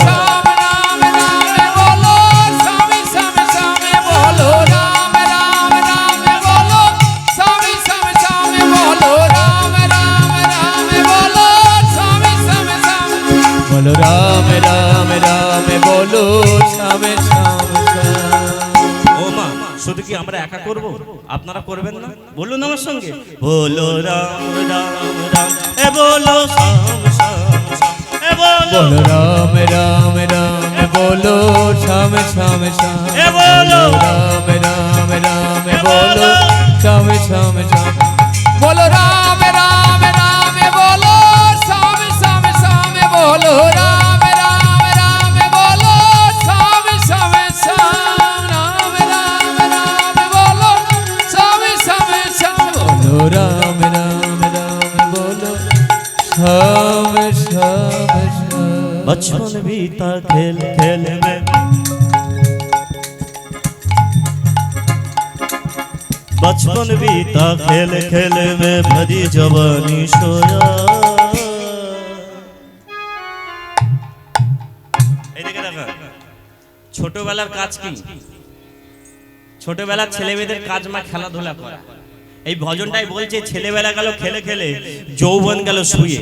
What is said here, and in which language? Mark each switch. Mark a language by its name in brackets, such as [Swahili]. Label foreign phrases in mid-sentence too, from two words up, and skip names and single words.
[Hindi] राम राम, बोलो श्याम श्याम श्याम, बोलो राम राम राम, बोलो श्याम श्याम श्याम, बोलो राम राम राम, बोलो श्याम श्याम श्याम, बोलो राम राम राम, बोलो श्याम श्याम श्याम। [Bangla] ও মা, শুধু কি আমরা একা করব? আপনারা করবেন না? বলুন আমার সঙ্গে, বলো রাম রাম রাম, এ বলো শ্যাম শ্যাম শ্যাম, এ বলো [Hindi] राम राम राम, बोलो श्याम श्याम श्याम, [Bangla] এ বলো [Hindi] राम राम राम, बोलो श्याम श्याम श्याम, बोलो राम राम राम, बोलो श्याम श्याम श्याम, बोलो राम राम राम, बोलो श्याम श्याम श्याम, राम राम राम, बोलो श्याम श्याम श्याम, बोलो राम राम राम, बोलो श्याम श्याम श्याम। बचपन बीता खेल खेल में, बचपन बीता खेल खेल में, भरी जवानी सोया। [Bangla] এদিকে দেখো, ছোটবেলার কাজ কি? ছোটবেলার ছেলেমেয়েদের কাজ মা খেলাধুলা করা। এই ভজনটাই বলছে ছেলেবেলা গেল খেলে খেলে, যৌবন গেল শুয়ে।